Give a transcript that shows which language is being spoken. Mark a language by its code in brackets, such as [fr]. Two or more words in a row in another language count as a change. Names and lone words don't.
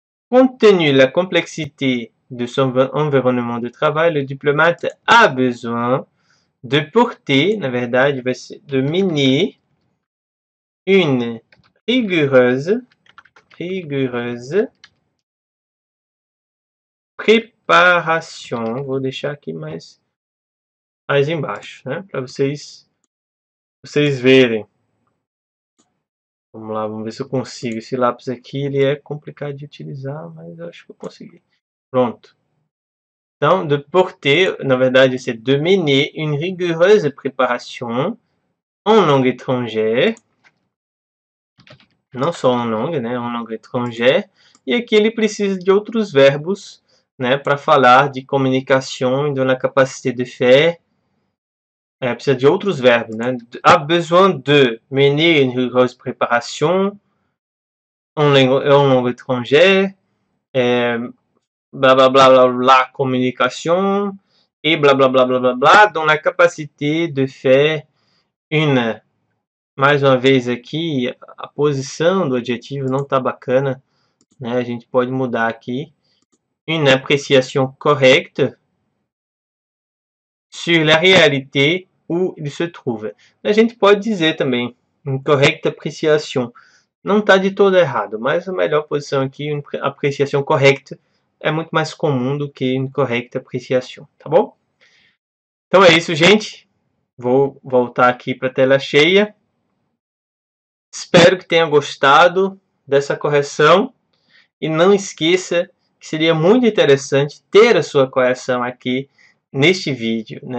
[fr] Compte tenu de la complexité de son environnement de travail, le diplomate a besoin de porter, [pt] na verdade, vai ser de [fr] mener une rigoureuse [pt] preparação. Vou deixar aqui mais embaixo, né, para vocês verem. Vamos lá, vamos ver se eu consigo. Esse lápis aqui ele é complicado de utilizar, mas eu acho que eu consegui. Pronto. Então, [fr] de porter, [pt] na verdade, [fr] c'est de mener une rigoureuse préparation en langue étrangère. [pt] Não só [fr] en langue, né? En langue étrangère. [pt] E aqui ele precisa de outros verbos, né? Para falar de comunicação e [fr] de la capacité de faire. [pt] Precisa de outros verbos, né? [fr] A besoin de mener une rigoureuse préparation en langue étrangère. Blá blá blá blá blá, communication, et blá blá blá blá blá blá, dans la capacité de faire une. [pt] Mais uma vez aqui, a posição do adjetivo não está bacana, né? A gente pode mudar aqui. [fr] Une appréciation correcte sur la réalité où il se trouve. [pt] A gente pode dizer também, [fr] une correcte appréciation. [pt] Não está de todo errado, mas a melhor posição aqui, [fr] une appréciation correcte, [pt] é muito mais comum do que incorrecta apreciação, tá bom? Então é isso, gente. Vou voltar aqui para a tela cheia. Espero que tenha gostado dessa correção. E não esqueça que seria muito interessante ter a sua correção aqui neste vídeo, né?